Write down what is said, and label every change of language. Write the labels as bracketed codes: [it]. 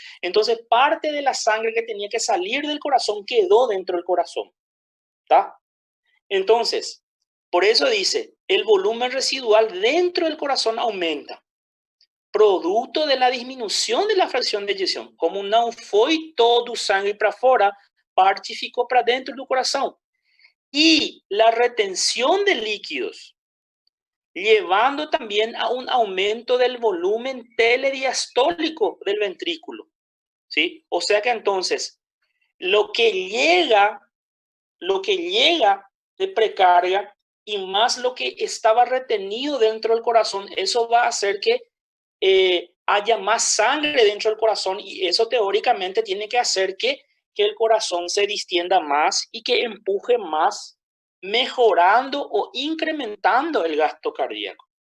[es] Entonces, parte de la sangre que tenía que salir del corazón quedó dentro del corazón. ¿Está? Entonces, por eso dice, el volumen residual dentro del corazón aumenta. Producto de la disminución de la fracción de eyecção. [pt] Como não foi todo o sangue para fora, parte ficou para dentro do coração. [es] Y la retención de líquidos, llevando también a un aumento del volumen telediastólico del ventrículo, ¿sí? O sea que entonces, lo que llega de precarga y más lo que estaba retenido dentro del corazón, eso va a hacer que haya más sangre dentro del corazón y eso teóricamente tiene que hacer que el corazón se distienda más y que empuje más, mejorando o incrementando el gasto cardíaco.